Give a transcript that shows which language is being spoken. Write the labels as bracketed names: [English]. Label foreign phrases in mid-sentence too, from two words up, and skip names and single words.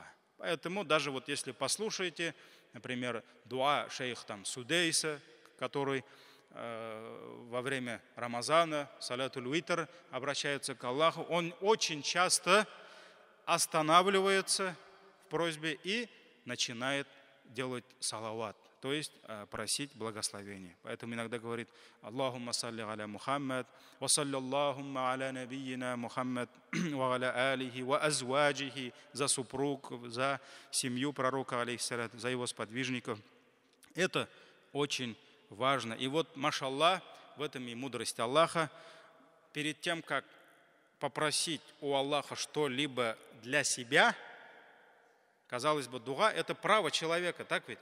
[Russian] Поэтому даже вот если послушаете, например, дуа шейх Судейса, который во время Рамазана, [Arabic] صلاة الوتر, [Russian] обращается к Аллаху, он очень часто останавливается в просьбе и начинает делать салават, то есть просить благословения. Поэтому иногда говорит: [Arabic] اللهم صل على محمد وصل اللهم على نبينا محمد وعلى آله وأزواجه, [Russian] за супруг, за семью пророка, алейхиссалат, за его сподвижников. Это очень важно. И вот, машаллах, в этом и мудрость Аллаха. Перед тем, как попросить у Аллаха что-либо для себя, казалось бы, дуа – это право человека, так ведь?